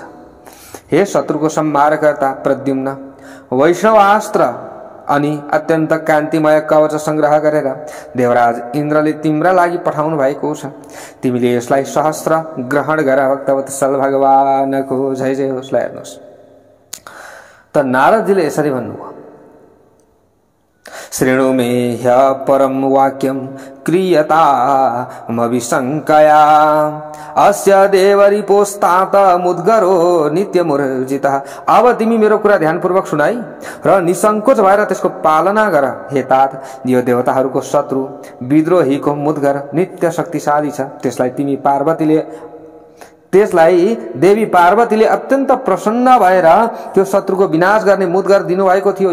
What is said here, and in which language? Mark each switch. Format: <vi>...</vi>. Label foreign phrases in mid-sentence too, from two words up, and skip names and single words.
<ne>हे शत्रुको संहारकर्ता प्रद्युम्न, वैष्णवास्त्र अनि अत्यन्त कान्तिमय कवच संग्रह गरेर देवराज इन्द्रले तिम्रा लागि पठाउनु भएको छ। तिमीले यसलाई सहस्र ग्रहण गर। भक्तवत्सल भगवानको जय जय होस्। हेर्नुहोस्, त नारदजीले यसरी भन्नुभयो,</ne> <sa>श्रेणु मे ह्य परम वाक्यम क्रियतामविशङ्कया अस्य देवरिपोस्तात मुद्गरो नित्यमुर्जितः।</sa> <ne>अब तिमी मेरो कुरा ध्यानपूर्वक सुनाई र निसंकोच भएर त्यसको पालना गर। हे तात, यो देवताहरूको शत्रु विद्रोहीको मुद्गर नित्य शक्तिशाली छ। त्यसलाई देवी पार्वतीले अत्यन्त प्रसन्न भएर त्यो शत्रुको विनाश गर्ने मुद्गर दिनुभएको थियो।</ne>